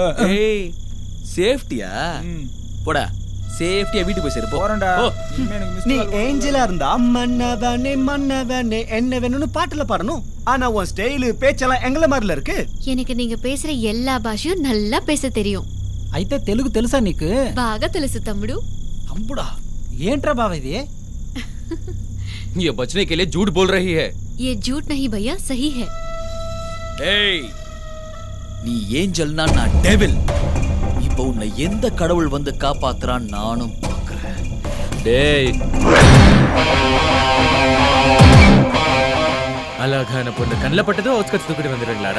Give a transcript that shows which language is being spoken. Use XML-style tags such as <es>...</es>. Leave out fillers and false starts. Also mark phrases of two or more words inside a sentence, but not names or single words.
<ta>ஏய் சேஃப்டியா? போடா சேஃப்டியா வீட்டுக்கு போய் சேரு. போறேன்டா. நீ ஏஞ்சலா இருந்தா மன்னவனே மன்னவனே என்ன வேணும்னு பாட்டுல பாடணும். ஆனா உன் ஸ்டைலு பேச்செல்லாம் எங்கள மாதிரில இருக்கு. எனக்கு நீங்க பேசுற எல்லா பாஷையும் நல்லா பேச தெரியும்.</ta> <te>అయితే తెలుగు తెలుసా నీకు? బాగా తెలుసు తమ్ముడు. तंबुड़ा ఏంట్రా బావ ఇది?</te> <hi>ये बचने के लिए झूठ बोल रही है. ये झूठ नहीं भैया, सही है.</hi> <ta>ஏய் நீ ஏஞ்சல்னா நான் டெவில். இப்போ உன்னை எந்த கடவுள் வந்து காப்பாத்துறான் நானும் பார்க்கறேன். டேய் அழகான பொண்ணு கண்ணில் பட்டதோ அவுட்ஸ்கட்ஸ் தூக்கிட்டு வந்துடுங்களாடா.</ta>